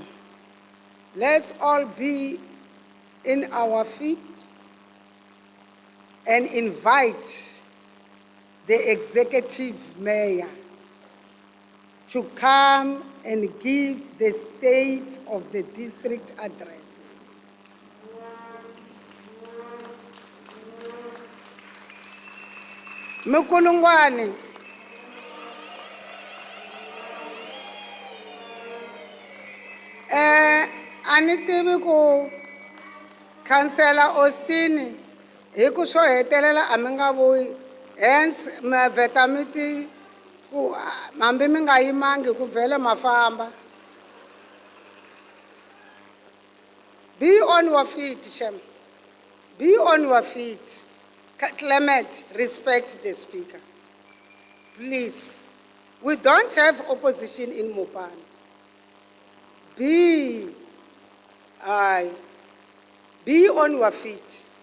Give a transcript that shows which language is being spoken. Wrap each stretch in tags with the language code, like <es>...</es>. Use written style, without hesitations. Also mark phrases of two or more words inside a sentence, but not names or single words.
<en>Let's all be in our feet and invite the executive mayor to come and give the state of the district address.</en> <ts>Mukulungwane. Anitivi ku Councillor Austin hi ku swo hetelela a mi nga vuyi hence ma vheta mi ti ku hambi mi nga yimangi ku vhele mafamba.</ts> <en>Be on your feet, Shem. Be on your feet. Clement, respect the speaker. Please. We don't have opposition in Mopani. Be on your feet.</en>